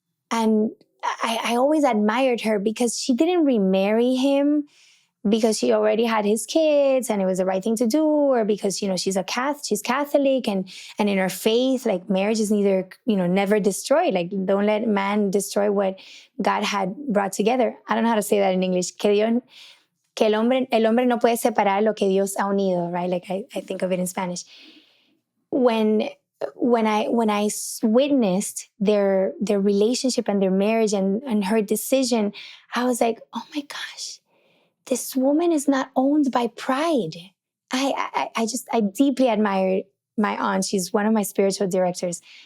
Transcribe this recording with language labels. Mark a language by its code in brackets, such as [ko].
[en] And I always admired her because she didn't remarry him because she already had his kids and it was the right thing to do, or because, she's Catholic, and in her faith, like, marriage is never destroyed. Like, don't let man destroy what God had brought together. I don't know how to say that in English. [es] Que el hombre no puede separar lo que Dios ha unido, right? [en] Like, I think of it in Spanish. When I witnessed their relationship and their marriage and her decision, I was like, oh my gosh, this woman is not owned by pride. I deeply admire my aunt. She's one of my spiritual directors.